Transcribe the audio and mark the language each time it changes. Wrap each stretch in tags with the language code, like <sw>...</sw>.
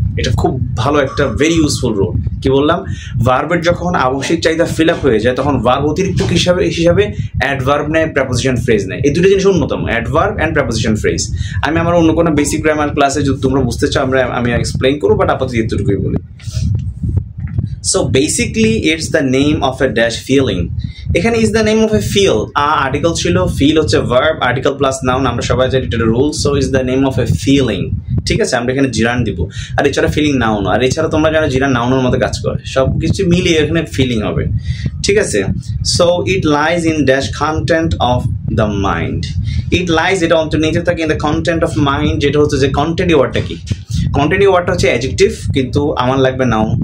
<bn>এটা খুব ভালো একটা ভেরি ইউজফুল রুল। কি বললাম, ভার্বের যখন আবশ্যিক চাহিদা ফিল আপ হয়ে যায় তখন ভার্ব অতিরিক্ত হিসাবে অ্যাডভার্ব নেয়, প্রেপোজিশন ফ্রেজ নেয়। এই দুটো জিনিস অন্যতম, অ্যাডভার্ব অ্যান্ড প্রেপোজিশন ফ্রেজ। আমি আমার অন্য কোনো বেসিক গ্রামার ক্লাসে যদি তোমরা বুঝতে চাও আমি এক্সপ্লেইন করবো, বাট আপাতত এতটুকুই বলি।</bn> <en>So basically it's the name of a dash feeling.</en> <bn>এখানে</bn> <en>is the name of a feel,</en> <bn>article ছিল, ফিল হচ্ছে ভার্ব, আর্টিকেল প্লাস নাউন, আমরা সবাই জানি এটা rule.</bn> <en>so is the name of a feeling,</en> <bn>ঠিক আছে। আমরা এখানে জিরান দিব, আর এছাড়া ফিলিং নাউন, আর এছাড়া তোমরা জানো জিরান নাউনের মতো কাজ করে, সব কিছু মিলিয়ে এখানে ফিলিং হবে, ঠিক আছে।</bn> <en>so it lies in the content of the mind, it lies</en> <bn>এটা অন্তর্নিহিত থাকে</bn> <en>in the content of mind,</en> <bn>যেটা হচ্ছে যে কন্টেন্ট ওয়ার্ডটা কি, কন্টেন্ট ওয়ার্ডটা হচ্ছে অ্যাডজেক্টিভ, কিন্তু আমার লাগবে নাউন।</bn>